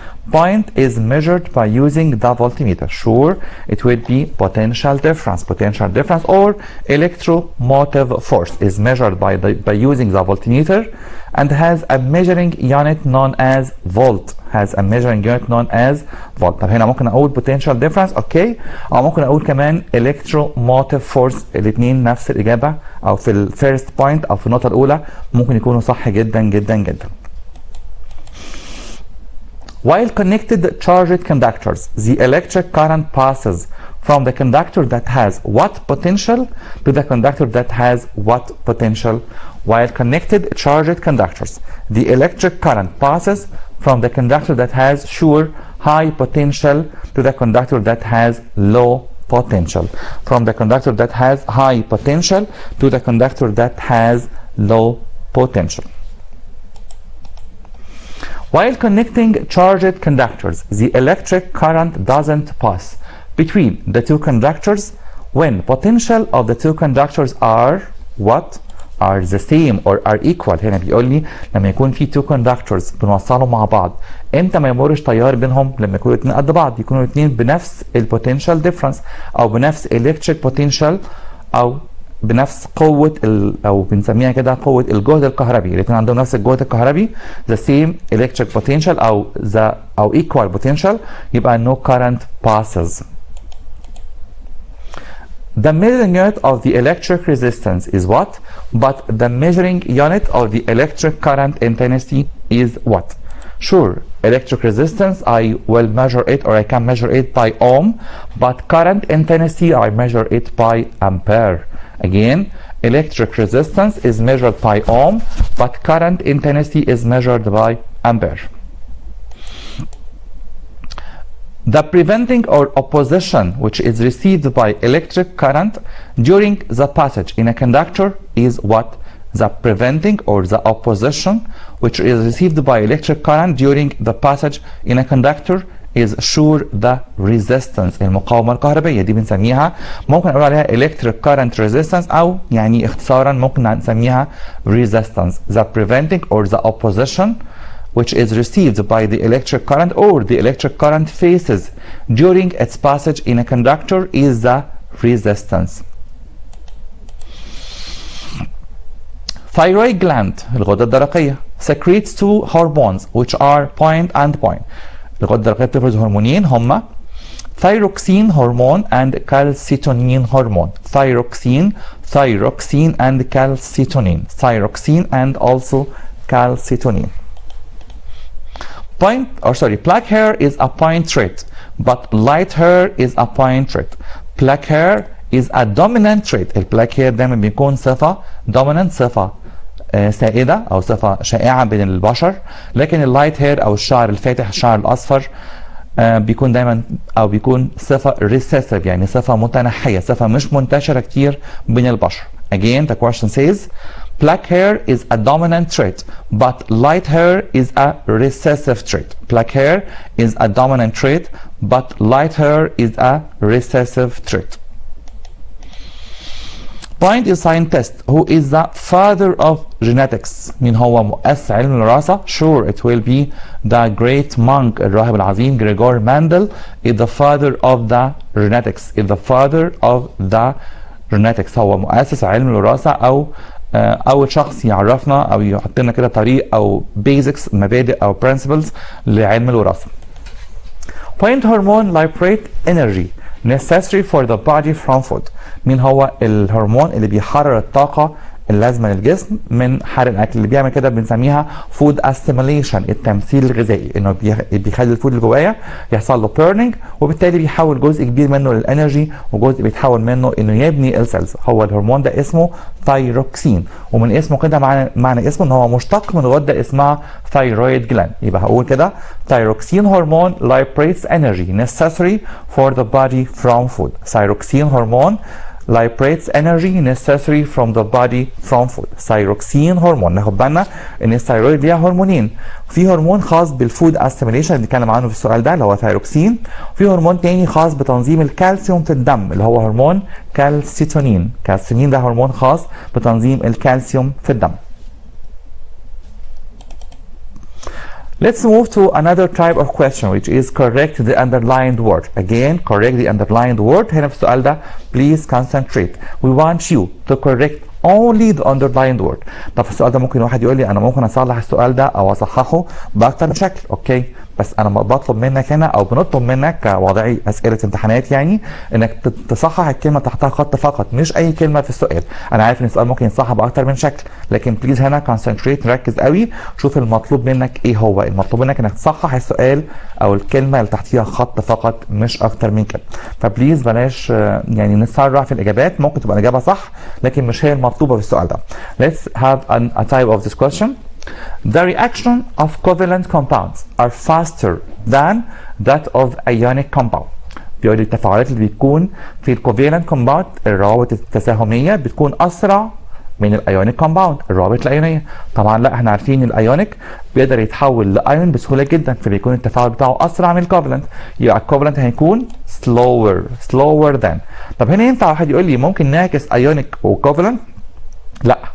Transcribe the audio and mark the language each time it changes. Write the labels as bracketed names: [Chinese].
[English] Point is measured by using the voltmeter. Sure, it will be potential difference. Potential difference or electromotive force is measured by using the voltmeter and has a measuring unit known as volt. Has a measuring unit known as volt. [Arabic] طب هنا ممكن اقول potential difference اوكي، او ممكن اقول كمان electromotive force. الاثنين نفس الاجابه، او في الفيرست بوينت او في النقطه الاولى ممكن يكونوا صح جدا جدا جدا. [English] While connected charged conductors, the electric current passes from the conductor that has what potential to the conductor that has what potential. While connected charged conductors, the electric current passes from the conductor that has sure high potential to the conductor that has low potential. From the conductor that has high potential to the conductor that has low potential. While connecting charged conductors, the electric current doesn't pass between the two conductors when potential of the two conductors are what? are the same or are equal. [Arabic] هنا بيقول لي لما يكون في two conductors بنوصلهم مع بعض، امتى ما يمرش تيار بينهم؟ لما يكونوا الاثنين قد بعض، يكونوا الاثنين بنفس البوتنشال ديفرنس او بنفس electric potential او بنفس قوة او بنسميها كده قوة الجهد الكهربي، الاثنين عندهم نفس الجهد الكهربي [English] the same electric potential [Arabic] او equal potential، يبقى [English] no current passes. The measuring unit of the electric resistance is what? But the measuring unit of the electric current intensity is what? Sure, electric resistance, I will measure it or I can measure it by ohm, but current intensity, I measure it by ampere. Again, electric resistance is measured by ohm, but current intensity is measured by ampere. The preventing or opposition which is received by electric current during the passage in a conductor is what? The preventing or the opposition which is received by electric current during the passage in a conductor is sure the resistance، [Arabic] المقاومة الكهربية. دي بنسميها ممكن نقول عليها electric current resistance أو يعني اختصارا ممكن نسميها resistance. [English] The preventing or the opposition which is received by the electric current or the electric current faces during its passage in a conductor is the resistance. Thyroid gland [Arabic] الغدة الدرقية [English] secretes two hormones which are point and point. [Arabic] الغدة الدرقية بتفرز هرمونين هما [English] thyroxine hormone and calcitonin hormone. Thyroxine and calcitonin. Thyroxine and also calcitonin. Black hair is a point trait, but light hair is a point trait. Black hair is a dominant trait. [Arabic] البلاك hair دايما بيكون صفة dominant، صفة سائدة أو صفة شائعة بين البشر، لكن اللايت هير أو الشعر الفاتح، الشعر الأصفر بيكون دايما أو بيكون صفة recessive، يعني صفة متنحية، صفة مش منتشرة كتير بين البشر. [English] Again, the question says black hair is a dominant trait, but light hair is a recessive trait. Black hair is a dominant trait, but light hair is a recessive trait. Point is scientist who is the father of genetics. [Arabic] مين هو مؤسس علم الوراثة؟ [English] Sure, it will be the great monk [Arabic] الراهب العظيم [English] Gregor Mendel is the father of the genetics. Is the father of the genetics. [Arabic] هو مؤسس علم الوراثة أو أول شخص يعرفنا أو يحط لنا كده طريق أو basics مبادئ أو principles لعلم الوراثة. [English] Point hormone liberate energy necessary for the body from food. [Arabic] مين هو الهرمون اللي بيحرر الطاقة اللازمة للجسم من حرق الأكل؟ اللي بيعمل كده بنسميها food assimilation، التمثيل الغذائي، إنه بيخلي الفود اللي جوايا يحصل له burning، وبالتالي بيحول جزء كبير منه للانرجي وجزء بيتحول منه إنه يبني السيلز. هو الهرمون ده اسمه ثايروكسين، ومن اسمه كده معنى اسمه إن هو مشتق من غدة اسمها thyroid gland. يبقى هقول كده [English] thyroxine hormone liberates energy necessary for the body from food. Thyroxine hormone liberates energy necessary from the body from food. thyroxine hormone. [Arabic] ناخد بالنا ان الثايرويد ليها هرمونين، في هرمون خاص بالفود اسيميليشن اللي بنتكلم عنه في السؤال ده اللي هو ثايروكسين، وفي هرمون تاني خاص بتنظيم الكالسيوم في الدم اللي هو هرمون كالسيتونين. كالسيتونين ده هرمون خاص بتنظيم الكالسيوم في الدم. [English] Let's move to another type of question which is correct the underlined word. Again, correct the underlined word. [Arabic] هنا في السؤال ده [English] please concentrate. We want you to correct only the underlined word. [Arabic] طب في السؤال ده ممكن واحد يقول لي انا ممكن اصلح السؤال ده او اصححه باكتر من شكل. اوكي، بس انا بطلب منك هنا او بنطلب منك كوضعي اسئله امتحانات يعني انك تصحح الكلمه تحتها خط فقط، مش اي كلمه في السؤال. انا عارف ان السؤال ممكن يتصحح باكتر من شكل، لكن بليز هنا كونسنتريت، ركز قوي، شوف المطلوب منك ايه هو. المطلوب منك انك تصحح السؤال او الكلمه اللي تحتيها خط فقط مش اكتر من كده. فبليز بلاش يعني نسرع في الاجابات، ممكن تبقى الاجابه صح لكن مش هي المطلوبه في السؤال ده. [English] Let's have a type of this question. The reaction of covalent compounds are faster than that of ionic compound. [Arabic] بيقول التفاعلات اللي بتكون في الكوفالنت كومباوند الروابط التساهميه بتكون اسرع من الايونيك كومباوند الروابط الايونيه. طبعا لا، احنا عارفين الايونيك بيقدر يتحول لايون بسهوله جدا، فبيكون التفاعل بتاعه اسرع من الكوفالنت، يبقى الكوفالنت هيكون [English] slower than. [Arabic] طب هنا ينفع واحد يقول لي ممكن نعكس ايونيك وكوفالنت؟ لا،